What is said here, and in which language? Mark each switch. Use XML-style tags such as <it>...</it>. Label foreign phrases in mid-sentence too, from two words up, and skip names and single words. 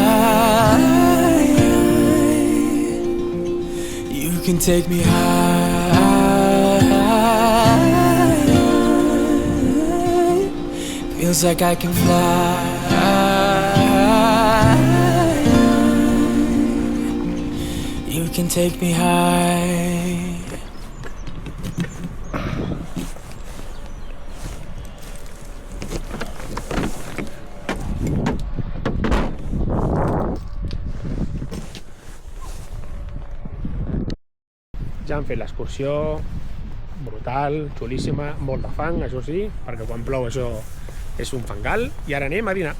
<en>You can take me high. Feels like I can fly. You can take me high.</en> <ca>Ja hem fet l'excursió, brutal, xulíssima, molt de fang, això sí, perquè quan plou això és un fangal, i ara anem a dinar.</ca>